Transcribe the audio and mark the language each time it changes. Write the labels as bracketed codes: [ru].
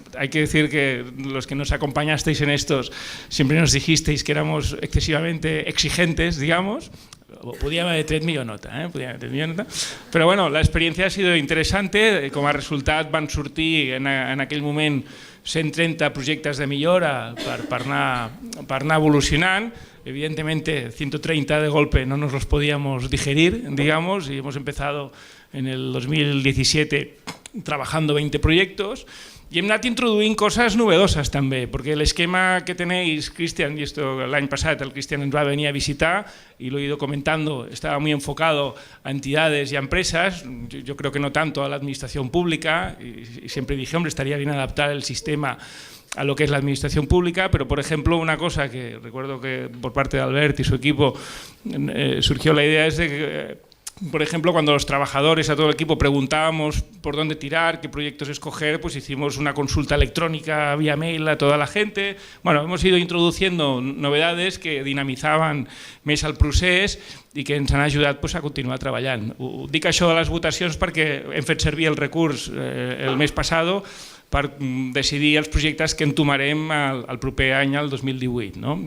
[es] Hay que decir que los que nos acompañasteis en estos siempre nos dijisteis que éramos excesivamente exigentes, digamos. [ca] Podíem haver tret millor nota, però bueno, l'experiència [es] ha sido [ca] interessante. Com a resultat van sortir en aquell moment 130 projectes de millora per anar evolucionant. [es] Evidentemente 130 de golpe no nos los podíamos digerir, digamos, y hemos empezado en el 2017 trabajando 20 proyectos. [ca] I hem anat introduint coses novedoses també, perquè l'esquema que [es] tenéis, Cristian, y esto el año pasado el Cristian nos va a venir a visitar y lo he ido comentando, estaba muy enfocado a entidades y a empresas, yo creo que no tanto a la administración pública, y siempre dije, hombre, estaría bien adaptar el sistema a lo que es la administración pública, pero por ejemplo una cosa que recuerdo que por parte de Albert y su equipo surgió la idea es de que, por ejemplo, cuando los trabajadores, a todo el equipo, preguntábamos por dónde tirar, qué proyectos escoger, pues hicimos una consulta electrónica vía mail a toda la gente. Bueno, hemos ido introduciendo novedades que [ca] dinamizaven més el procés i que ens han ajudat a continuar treballant. Dic això de les votacions perquè hem fet servir el recurs el mes passat per decidir els projectes que entomarem el proper any, el 2018.